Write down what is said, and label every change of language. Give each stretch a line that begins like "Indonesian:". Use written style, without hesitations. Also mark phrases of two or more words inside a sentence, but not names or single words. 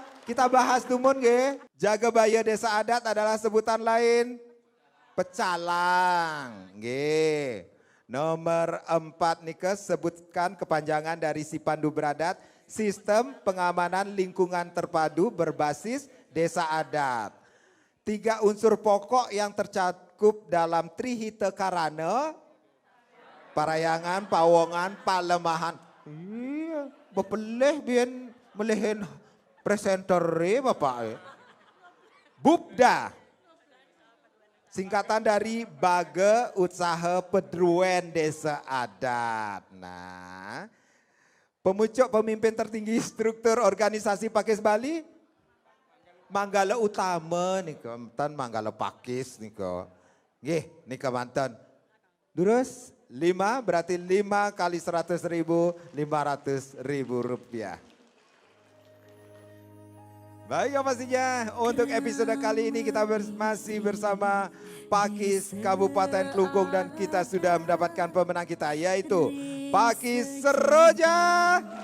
Indonesian: Kita bahas dumun ge. Jaga Baya Desa Adat adalah sebutan lain pecalang. Ge. Nomor 4 nih sebutkan kepanjangan dari Si Pandu Beradat. Sistem pengamanan lingkungan terpadu berbasis desa adat. 3 unsur pokok yang tercakup dalam Trihita Karana. Parayangan, pawongan, palemahan.
Balinese: Iya, bepeleh bian melihin presenter Bapak.
Indonesian: Bupda. Singkatan dari Bage Usaha Pedruen Desa Adat. Nah, pemucuk pemimpin tertinggi struktur organisasi Pakis Bali? Manggala Utama nih mantan Manggala Pakis nih kok.
Balinese: Nggih, nika mantan.
Indonesian: Terus 5 berarti 5 kali 100.000, 500.000 rupiah. Baik pastinya untuk episode kali ini kita masih bersama Pakis Kabupaten Klungkung dan kita sudah mendapatkan pemenang kita yaitu Pakis Seroja.